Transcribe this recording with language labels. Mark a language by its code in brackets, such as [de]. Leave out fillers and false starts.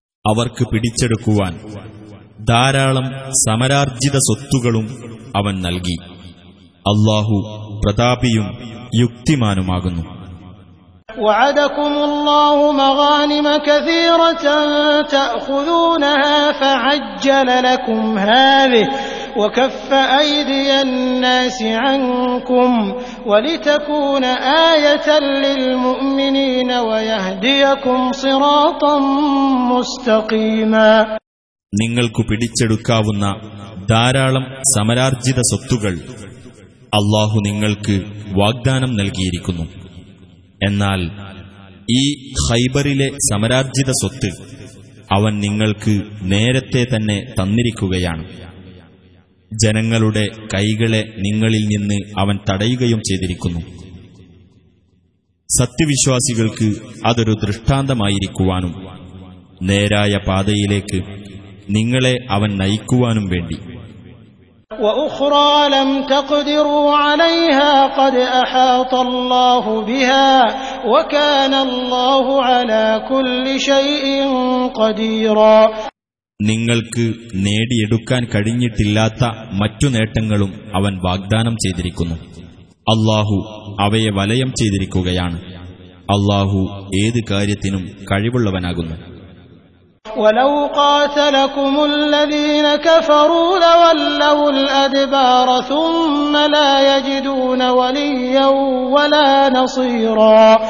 [ml] അവർക്ക് പിടിച്ചെടുക്കുവാൻ ധാരാളം സമരാർജിത സ്വത്തുകളും അവൻ നൽകി. അല്ലാഹു പ്രതാപിയും യുക്തിമാനുമാകുന്നു. [ar] وعدكم الله مغانم كثيرة تأخذونها فعجل لكم هذه وكف أيدي الناس عنكم ولتكون آية للمؤمنين ويهديكم صراطا مستقيما. [ml] നിങ്ങൾക്കു പിടിച്ചെടുക്കാവുന്ന ധാരാളം സമരാർജിത സ്വത്തുകൾ അല്ലാഹു നിങ്ങൾക്ക് വാഗ്ദാനം നൽകിയിരിക്കുന്നു. എന്നാൽ ഈ ഖൈബറിലെ സമരാർജിത സ്വത്ത് അവൻ നിങ്ങൾക്ക് നേരത്തെ തന്നെ തന്നിരിക്കുകയാണ്. ജനങ്ങളുടെ കൈകളെ നിങ്ങളിൽ നിന്ന് അവൻ തടയുകയും ചെയ്തിരിക്കുന്നു. സത്യവിശ്വാസികൾക്ക് അതൊരു ദൃഷ്ടാന്തമായിരിക്കുവാനും നേരായ പാതയിലേക്ക് നിങ്ങളെ അവൻ നയിക്കുവാനും വേണ്ടി. [ar] واخرى لم تقدروا عليها قد احاط الله بها وكان الله على كل شيء قدير. [ml] നിങ്ങൾക്ക് നേടിയെടുക്കാൻ കഴിഞ്ഞിട്ടില്ലാത്ത മറ്റു നേട്ടങ്ങളും അവൻ വാഗ്ദാനം ചെയ്തിരിക്കുന്നു. അല്ലാഹു അവയെ വലയം ചെയ്തിരിക്കുകയാണ്. അല്ലാഹു ഏത് കാര്യത്തിനും കഴിവുള്ളവനാകുന്നു. [ar] وَلَوْ قَاتَلَكُمُ الَّذِينَ كَفَرُوا لَوَلَّوُا الْأَدْبَارَ ثُمَّ لَا يَجِدُونَ وَلِيًّا وَلَا نَصِيرًا.